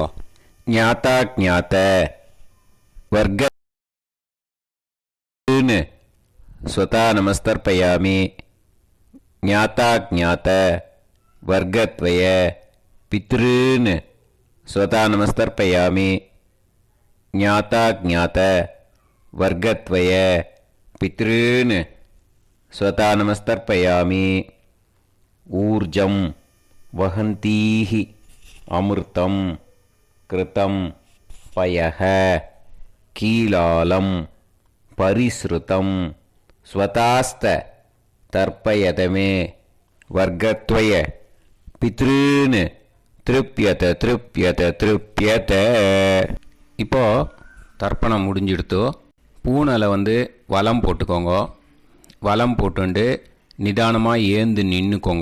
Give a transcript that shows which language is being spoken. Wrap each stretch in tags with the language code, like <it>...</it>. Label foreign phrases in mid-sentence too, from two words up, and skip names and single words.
<sa>ज्ञाता ज्ञात वर्ग स्वधा नमस्तर्पयामि. ज्ञाता ज्ञात वर्गद्वय पितॄन् स्वधा नमस्तर्पयामि. ज्ञाता ज्ञात वर्गद्वय पितॄन् स्वधा नमस्तर्पयामि. ऊर्जं वहन्तीः अमृतं घृतं पयः कीलालं परिस्रुतं स्वधास्थ तर्पयतमे वर्गद्वय पितॄन् तृप्यत तृप्यत तृप्यत.</sa> <ta>இப்போ தர்ப்பணம் முடிஞ்சிடுத்தோ பூனலை வலம் போட்டுக்கோங்க. வலம் போட்டுண்டு நிதானமாக ஏந்து நின்றுக்கோங்க.</ta>